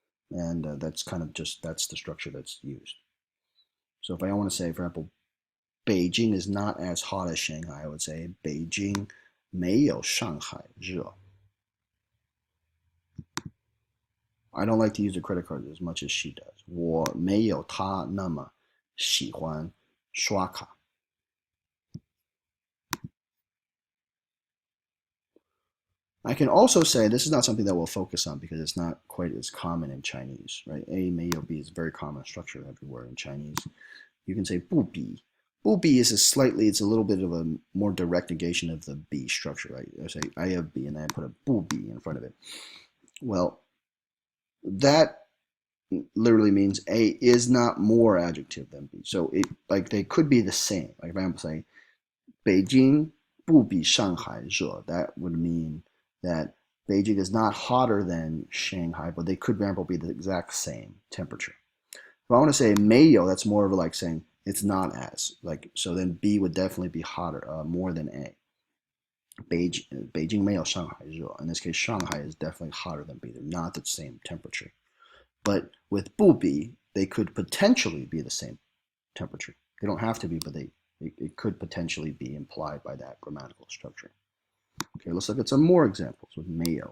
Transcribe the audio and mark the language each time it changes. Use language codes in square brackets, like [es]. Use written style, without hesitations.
[en] And that's kind of that's the structure that's used. So if I want to say, for example, Beijing is not as hot as Shanghai, I would say [zh] 北京没有上海热. [en] I don't like to use the credit card as much as she does. [zh] 我没有她那么喜欢刷卡. [en] I can also say, this is not something that we'll focus on because it's not quite as common in Chinese, right? A, 没有 B is a very common structure everywhere in Chinese. You can say 不比. 不比 is it's a little bit of a more direct negation of the B structure, right? I say I have B and then I put a 不比 in front of it. Well, that literally means A is not more adjective than B. So they could be the same. Like if I'm saying [zh] 北京不比上海热, [en] that would mean that Beijing is not hotter than Shanghai, but they could, for example, be the exact same temperature. If I want to say 没有, that's more of like saying it's not as. Like, so then B would definitely be hotter, more than A. [zh] Beijing 没有上海热. [en] In this case, Shanghai is definitely hotter than B. They're not the same temperature. But with 不比, they could potentially be the same temperature. They don't have to be, but it could potentially be implied by that grammatical structure. Okay, let's look at some more examples with 没有.